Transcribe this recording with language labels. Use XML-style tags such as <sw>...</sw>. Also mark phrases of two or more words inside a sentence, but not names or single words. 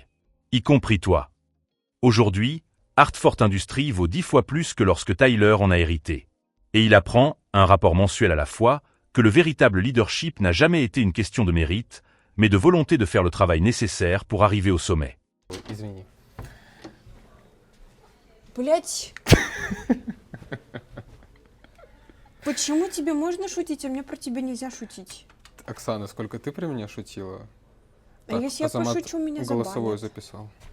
<fr>Y compris toi. » Aujourd'hui, Hartford Industries vaut 10 fois plus que lorsque Tyler en a hérité. Et il apprend, un rapport mensuel à la fois, que le véritable leadership n'a jamais été une question de mérite, mais de volonté de faire le travail nécessaire pour arriver au sommet.</fr> <ru>Извини. Блять. Почему тебе можно шутить, а мне про тебя нельзя шутить? Оксана, сколько ты про меня шутила? А если я Азамат пошучу, меня голосовой забанят. записал.</ru>